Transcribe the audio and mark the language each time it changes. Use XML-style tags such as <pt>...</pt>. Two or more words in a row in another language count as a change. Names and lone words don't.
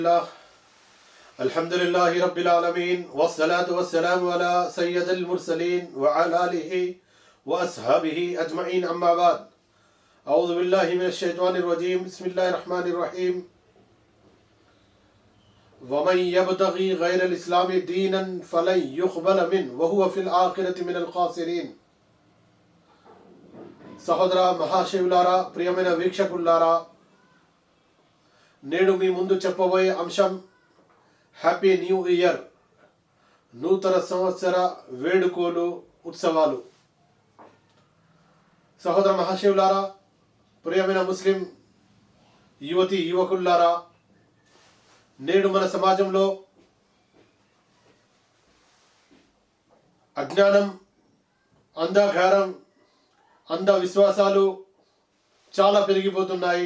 <ar>الحمد لله رب العالمين والصلاة والسلام على سيد المرسلين وعلى آله وأصحابه أجمعين أما بعد أعوذ بالله من الشيطان الرجيم بسم الله الرحمن الرحيم ومن يبتغي غير الإسلام دينا فلن يقبل منه وهو في الآخرة من الخاسرين</ar> <te>సహోదర మహాశివులారా, ప్రియమైన వీక్షకులారా, నేడు మీ ముందు చెప్పబోయే అంశం</te> <en>Happy New Year,</en> <te>నూతన సంవత్సర వేడుకలు, ఉత్సవాలు. సహోదర మహాశివులారా, ప్రియమైన ముస్లిం యువతి యువకులారా, నేడు మన సమాజంలో అజ్ఞానం, అంధకారం, అంధవిశ్వాసాలు చాలా పెరిగిపోతున్నాయి.</te>